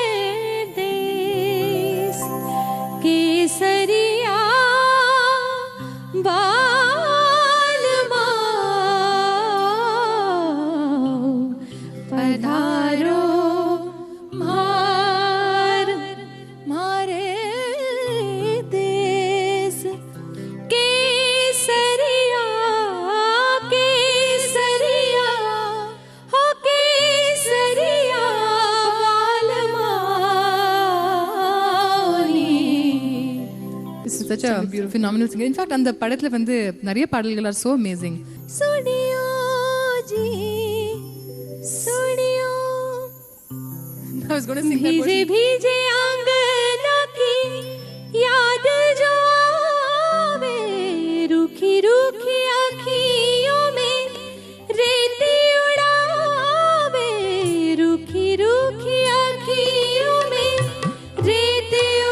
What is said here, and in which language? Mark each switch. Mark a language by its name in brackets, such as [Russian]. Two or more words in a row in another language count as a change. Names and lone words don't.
[Rajasthani] देश केसरिया बालमा पधारो म्हारे देश केसरिया केसरिया हो केसरिया [English] such a phenomenal singer. In fact, [Tamil] அந்த படத்துல வந்து நிறைய பாடல்கள் [English] are so amazing. [Rajasthani] सुनियो जी सुनियो [English] I was going to sing that भीजे version. [Rajasthani] भीजे आंगना की याद जो आवे रूखी रूखी आँखियों में रेती उड़ावे रूखी रूखी आँखियों में रेती